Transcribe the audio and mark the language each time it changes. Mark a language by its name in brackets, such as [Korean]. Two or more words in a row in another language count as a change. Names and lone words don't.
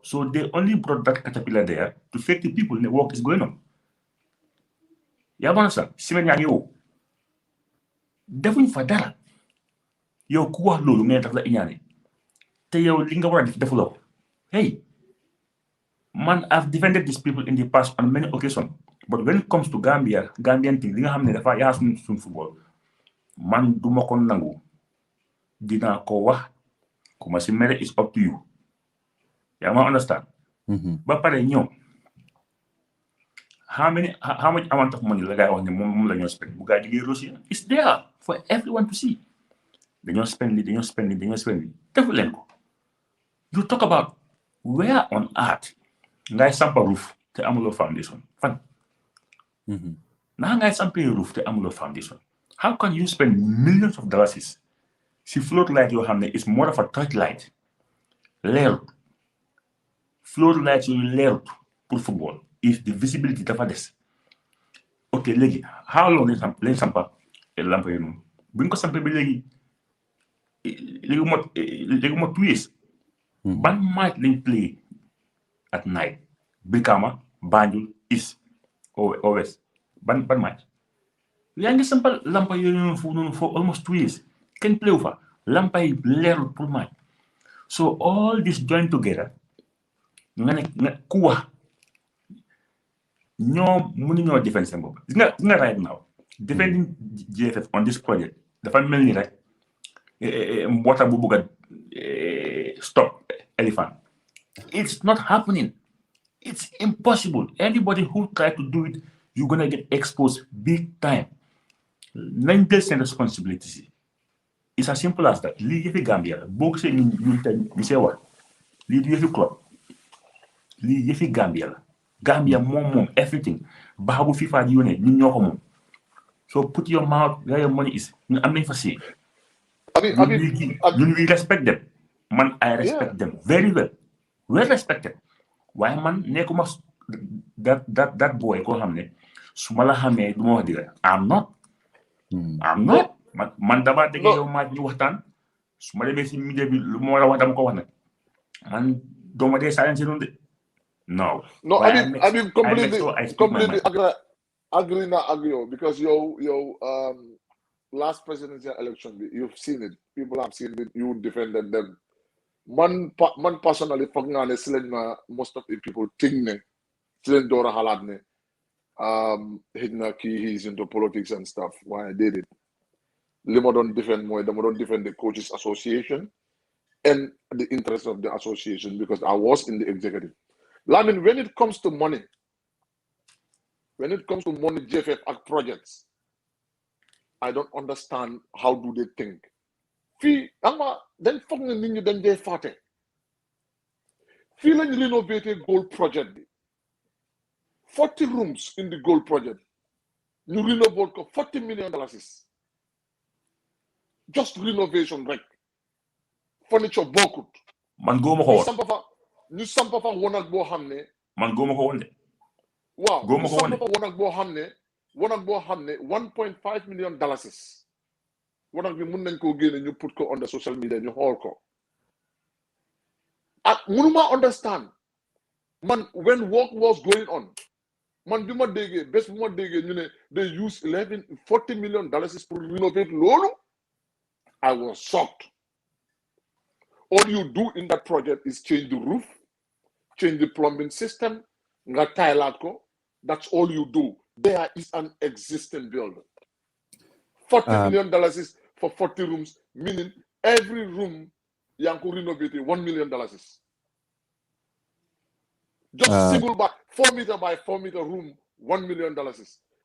[English] So they only brought that caterpillar there to fake the people the work is going on. You understand? Simen yang yo. [Wolof] Defuñ fa dara. Yow ku wax lolu ngay daf la iñane. Te yow li nga wara def defuloo. Hey. [English] Man, I've defended these people in the past on many occasions. But when it comes to Gambian thing, [Wolof] li nga xamne dafa yaa [English] sun football. [Wolof] Man duma ko nangu. Dina ko wax. Kuma si mere [English] is up to you. Yeah, I understand. But [Wolof] pare ñoom [English] how much amount of money [Wolof] la guy wax ne moom la ñoo [English] spend [Wolof] bu gaa jigee [English] Russia it's there for everyone to see. [Wolof] Dañoo spend li defu leen ko. [English] You talk about where on earth [Wolof] ngay sampa [English] roof [Wolof] te amuloo foundation fan. Naa ngay sampa roof te amuloo foundation. [English] How can you spend millions of dollars [Wolof] si float light yoo xam ne [English] is more of a touch light [Wolof] leerut floor [English] lights [Wolof] yu leerut [English] pour football is the visibility [Wolof] dafa des. Ok léegi [English] how long [Wolof] lañ sampa lampa yi noonu buñ ko sampa bi léegi mot [English] 2 years. [Wolof] Ban match lañ [English] play at night [Wolof] Brikama Banjul East or West ban match yaa ngi sampa lampa yooyu noonu [English] for almost 2 years [Wolof] kenn play wu fa lampa yi leerut pour match. [English] So all this joined together [Wolof] nga ku wax ñoom mënuñoo [English] defend [Wolof] seen bopp nga [English] right now defending GFF on this project [Wolof] dafa mel ni rek mboota bu bëgg a [English] stop elephant. It's not happening. It's impossible. Anybody who try to do it you're gonna get exposed big time. [Wolof] Nañ jël seen [English] responsibility. It's as simple as that. [Wolof] Lii yëfi Gambia la boo gisee ñun tey ñu see wax lii du yëfi club lii yëfi Gambia la Gambia moom [English] everything baaxul [Wolof] FIFA di yónnee ñun ñoo ko moom. [English] So put your mouth where your money is. [Wolof] ñun am nañ fa si. ñun [English] we respect them. Man I respect them very well. Well respected. [Wolof] Waaye man nekkuma [English] that boy [Wolof] koo xam ne su ma la xamee du ma wax dëgg [English] I'm not. [Wolof] Man dama dégg yow maaj ñu waxtaan su ma demee si [English] media bi [Wolof] lu ma war a wax dama ko wax nag man dooma dee silence noonu de no [English] I mean completely [Wolof] agree na ak yow because yow [English] last presidential election bi you've seen it people have seen it you defended them man personally [Wolof] foog naa ne si lañ ma [English] most of the people think [Wolof] ne si lañ door a xalaat ne xëy na kii [English] he's into politics and stuff why I did it [Wolof] li ma doon defend mooy dama doon [English] defend the coaches association and the interest of the association because I was in the executive. Lamin, when it comes to money GFF [Wolof] ak projects [English] I don't understand how do they think [Wolof] fii ama dañ foog ne nit ñi dañ dee fàtte fii lañ rénover gold project bi [English] 40 rooms in the gold project [Wolof] ñu rénover ko [English] $40 million [Wolof] just renovation rek furniture bokkut man góoma ko woon ñu sampa fa wanag boo xam ne man góoma ko woon de waaw ñu sampa fa wanag boo xam ne $1.5 million wanag bi mun nañ koo génne ñu put ko on the social media ñu xool ko ak mënuma understand man when work was going on man bi ma déggee bés bu ma déggee ñu ne they use $40 million pour renovate loolu I was shocked. [English] All you do in that project is change the roof, change the plumbing system, [Wolof] nga tile ko. [English] That's all you do. There is an existing building. $40 million is for 40 rooms, meaning every room [Wolof] yanku renovated [English] $1 million. Just single by 4 meter by 4 meter room, $1 million.